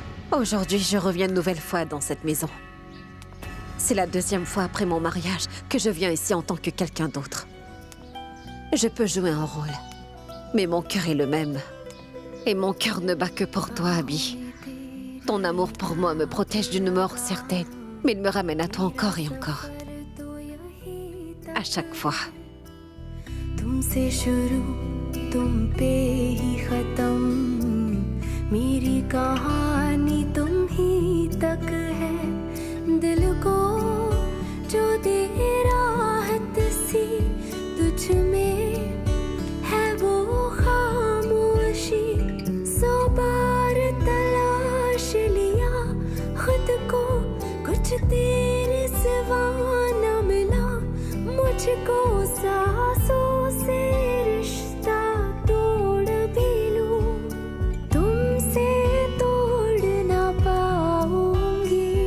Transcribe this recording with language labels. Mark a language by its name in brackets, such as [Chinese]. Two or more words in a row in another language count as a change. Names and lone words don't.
[French] Aujourd'hui, je reviens une nouvelle fois dans cette maison. C'est la 2e fois après mon mariage que je viens ici en tant que quelqu'un d'autre. Je peux jouer un rôle, mais mon cœur est le même. Et mon cœur ne bat que pour toi, Abby. Ton amour pour moi me protège d'une mort certaine, mais il me ramène à toi encore et encore. À chaque fois. [Hindi] तुमसे शुरू तुम पे ही खत्म मेरी कहानी तुम ही तक है दिल को जो दे राहत सी तुझ में है वो खामोशी 100 बार तलाश लिया खुद को कुछ तेरे सिवा न मिला मुझको सांसों से रिश्ता तोड़ भी लूं तुमसे तोड़ ना पाऊंगी